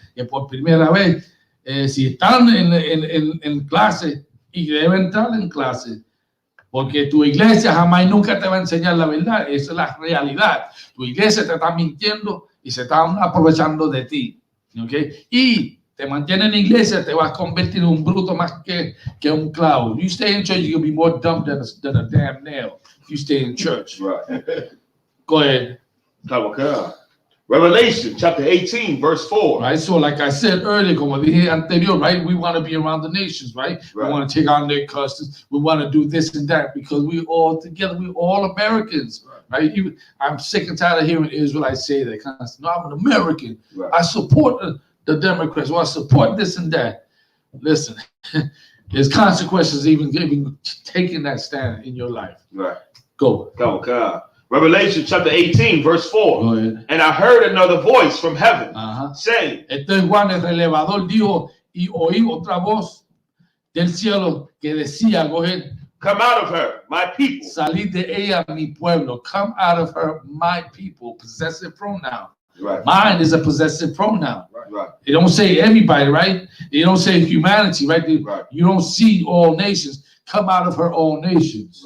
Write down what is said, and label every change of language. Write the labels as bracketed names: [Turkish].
[Spanish] Que por primera vez, si están en clase y deben estar en clase, porque tu iglesia jamás y nunca te va a enseñar la verdad. Esa es la realidad. Tu iglesia te está mintiendo y se están aprovechando de ti. ¿Okay? Y te mantiene en la iglesia, te vas a convertir en un bruto más que un clavo. [English] You stay in church, you're going to be more dumb than a damn nail. You stay in church. Right. Go ahead. Revelation chapter 18, verse 4. Right, so like I said earlier, [Spanish] como dije anterior, [English] right, we want to be around the nations, right? We want to take on their customs. We want to do this and that because we all together, we all Americans, right? I'm sick and tired of hearing Israelites say that constantly. No, I'm an American. Right. I support the Democrats, or I support this and that. Listen, there's consequences even taking that stand in your life. Right. Go. Revelation chapter 18, verse 4. Go ahead. And I heard another voice from heaven saying, [Spanish] Entonces Juan el relevador dijo, y oí otra voz del cielo que decía, [English] go ahead, come out of her, my people. [Spanish] Salid de ella, mi pueblo. [English] Come out of her, my people. Possessive pronoun. Right. Mine is a possessive pronoun. Right. They don't say everybody, right? They don't say humanity, right? Right. You don't see all nations. Come out of her, all nations.